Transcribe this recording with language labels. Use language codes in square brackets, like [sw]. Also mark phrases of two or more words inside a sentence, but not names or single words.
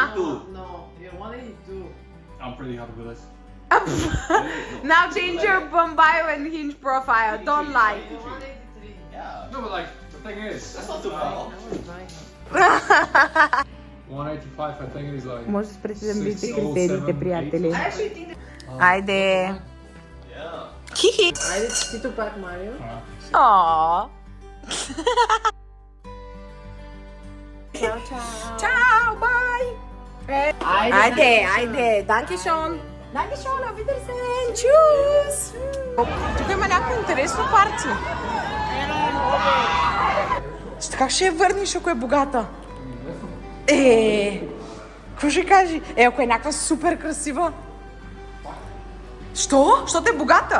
[en] No, you're 182. I'm pretty happy with this. Now change your Bombay and Hinge profile. Don't lie. You're 183. Yeah, No, but like the thing is, that's not too far. 185. I think it is like. [bg] Може да спрете да ми 6, видите 7, критериите, 8. приятели. Айде. Хихи. Айде честито пак, Марио. [en] Aww. Ciao, bye. [bg] Айде. Dankeschön. [de] Dankeschön, auf Wiedersehen. Tschüss. [bg] Тук има някакво интересно парти. Как ще я върнеш, ако е богата? Какво ще кажи? Ако е някаква супер красива. Що? Защото е богата?